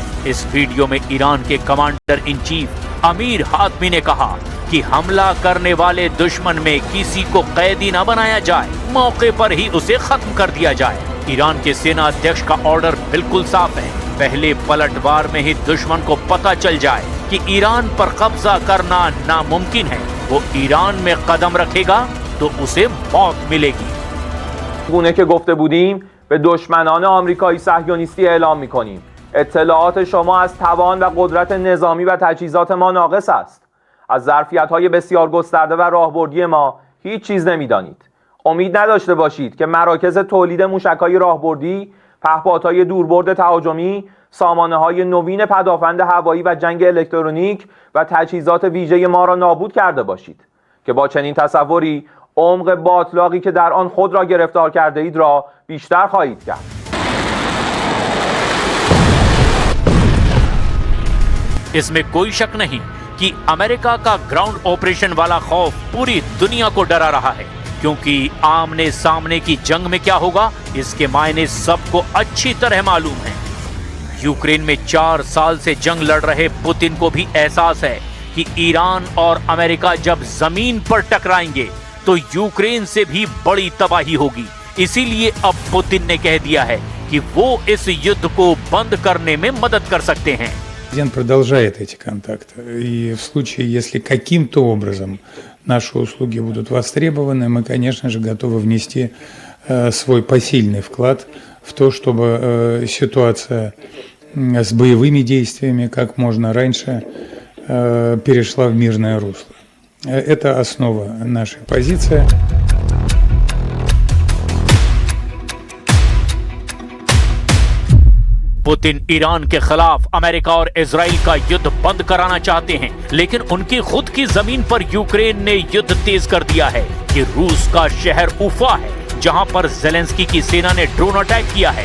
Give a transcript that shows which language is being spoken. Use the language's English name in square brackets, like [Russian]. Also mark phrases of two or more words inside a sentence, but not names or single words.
[Hindi] इस वीडियो में ईरान के [English] commander in chief [Hindi] अमीर हातमी ने कहा कि हमला करने वाले दुश्मन में किसी को कैदी न बनाया जाए, मौके पर ही उसे खत्म कर दिया जाए। ईरान के सेना अध्यक्ष का ऑर्डर बिल्कुल साफ है, पहले पलटवार में ही दुश्मन को पता चल जाए कि ईरान पर कब्जा करना नामुमकिन है, वो ईरान में कदम रखेगा तो उसे मौत मिलेगी। [Persian] گونه که گفته بودیم به دشمنان آمریکایی صهیونیستی اعلام می‌کنیم اطلاعات شما از توان و قدرت نظامی و تجهیزات ما ناقص است. از ظرفیت‌های بسیار گسترده و راهبردی ما هیچ چیز نمی‌دانید. امید نداشته باشید که مراکز تولید موشک‌های راهبردی، پهپادهای دوربرد تهاجمی، سامانه‌های نوین پدافند هوایی و جنگ الکترونیک و تجهیزات ویژه ما را نابود کرده باشید که با چنین تصوری عمق باطلاقی که در آن خود را گرفتار کرده اید را بیشتر خواهید کرد. [Hindi] इसमें कोई शक नहीं कि अमेरिका का [English] ground operation [Hindi] वाला खौफ पूरी दुनिया को डरा रहा है, क्योंकि आमने सामने की जंग में क्या होगा इसके मायने सबको अच्छी तरह मालूम है। यूक्रेन में 4 साल से जंग लड़ रहे पुतिन को भी एहसास है कि ईरान और अमेरिका जब जमीन पर टकराएंगे तो यूक्रेन से भी बड़ी तबाही होगी। इसीलिए अब पुतिन ने कह दिया है कि वो इस युद्ध को बंद करने में मदद कर सकते हैं। [Russian] Президент продолжает эти контакты. И в случае, если каким-то образом наши услуги будут востребованы, мы, конечно же, готовы внести свой посильный вклад в то, чтобы ситуация с боевыми действиями как можно раньше перешла в мирное русло. Это основа нашей позиции. [Hindi] पुतिन ईरान के खिलाफ अमेरिका और इजराइल का युद्ध बंद कराना चाहते हैं, लेकिन उनकी खुद की जमीन पर यूक्रेन ने युद्ध तेज कर दिया है। ये रूस का शहर उफा है, जहां पर जेलेंस्की की सेना ने [English] drone attack [Hindi] किया है।